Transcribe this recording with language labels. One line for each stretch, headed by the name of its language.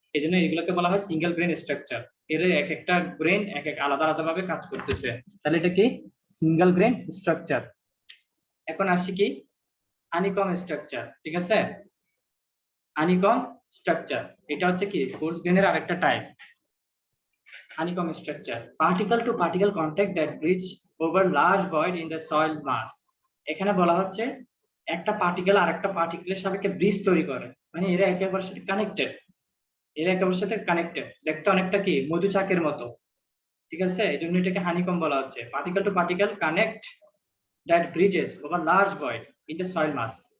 Bangla: এজন্য এগুলোকে বলা হয় সিঙ্গেল গ্রেন স্ট্রাকচার। এর এক একটা গ্রেন এক এক আলাদা আলাদা ভাবে কাজ করতেছে, তাহলে এটা কি সিঙ্গেল গ্রেন স্ট্রাকচার। এখন আসি কি হানিকম স্ট্রাকচার। ঠিক আছে, হানিকম স্ট্রাকচার এটা হচ্ছে কি কোর্স গ্রেনের আরেকটা type.
English: honeycomb structure, particle to particle contact that bridge over large void in the soil mass.
Bangla: এখানে বলা হচ্ছে একটা পার্টিকেল আর একটা পার্টিকেলের সাপেক্ষে ব্রিজ তৈরি করে, মানে এরা একে অপরের সাথে কানেক্টেড। এরা একে অপরের সাথে কানেক্টেড, দেখতে অনেকটা কি মধুচাকের মতো। ঠিক আছে, এই জন্য এটাকে হানিকম বলা হচ্ছে।
English: Particle to particle connect that bridges over large void in the soil mass.